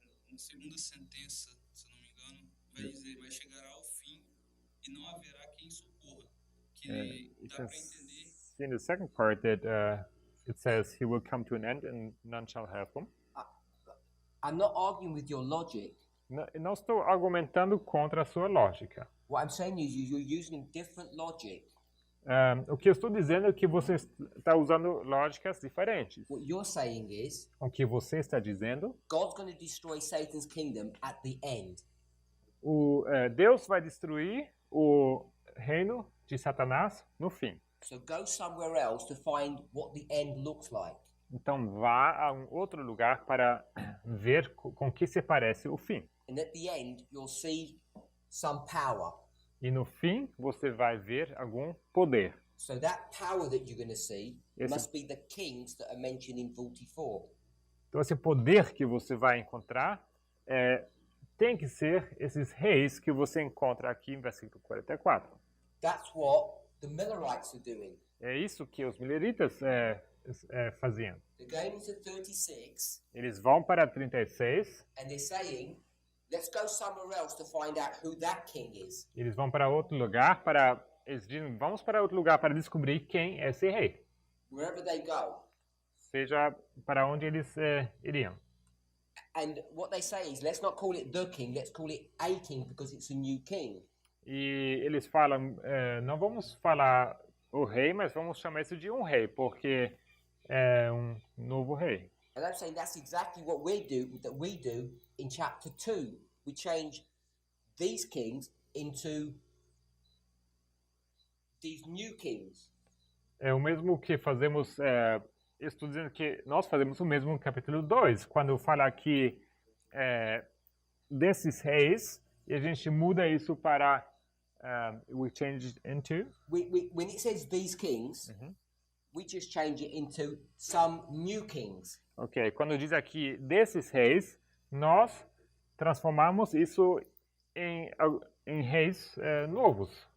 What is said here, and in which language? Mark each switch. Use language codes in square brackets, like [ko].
[pt] na segunda sentença, se eu não me engano, vai dizer, vai chegar ao fim e não haverá quem socorra. Que [en] you [pt] dá [en] can [pt] para entender [en] see in the second part that it says he will come to an end and none shall help him. I'm not arguing with your logic. [pt] Não estou argumentando contra a sua lógica. [en] What I'm saying is you're using different logic. [pt] O que eu estou dizendo é que você está usando lógicas diferentes. [en] What you're saying is [pt] O que você está dizendo, [en] God's going to destroy Satan's kingdom at the end. [pt] Deus vai destruir o reino de Satanás no fim. [en] So go somewhere else to find what the end looks like. [pt] Então vá a um outro lugar para ver com que se parece o fim. [en] And at the end, you'll see some power. [pt] E no fim você vai ver algum poder. [en] So that power that you're going to see Yes, must be the kings that are mentioned in 44. [pt] Então esse poder que você vai encontrar tem que ser esses reis que você encontra aqui em versículo 44. [en] That's what the Millerites are doing. [pt] É isso que os mileritas faziam. [en] They're going to 36 [pt] Eles vão para 36, [en] and they're saying, let's go somewhere else to find out who that king is. [pt] eles vão para outro lugar para... Eles dizem, vamos para outro lugar para descobrir quem é esse rei. [en] Wherever they go. [pt] Seja para onde eles iriam. [en] And what they say is, let's not call it the king, let's call it a king because it's a new king. [pt] E eles falam, não vamos falar o rei, mas vamos chamar isso de um rei, porque é um novo rei. [en] And I'm saying that's exactly what we do in chapter 2. We change these kings into these new kings. [pt] É o mesmo que fazemos, estou dizendo que nós fazemos o mesmo no capítulo 2, quando fala aqui desses reis, e a gente muda isso para, [en] we change it into, When it says these kings, we just change it into some new kings. [pt] ok, quando diz aqui desses reis, nós transformamos isso em reis novos,